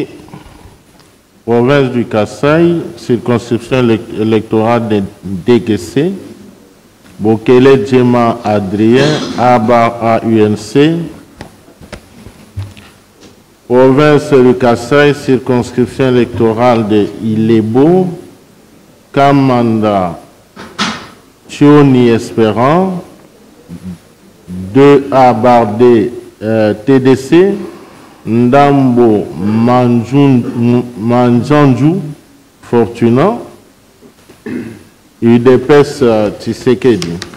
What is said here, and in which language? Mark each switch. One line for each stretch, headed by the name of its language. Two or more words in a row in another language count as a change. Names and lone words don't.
French: Province du Kassai, circonscription électorale de DGC. Bokele Djema Adrien, Abar UNC. Province du Kassai, circonscription électorale de Ilebo. Kamanda Chioni Espérant, 2A Bardé TDC, Ndambo Manjanju Fortuna, UDPS Tshisekedi.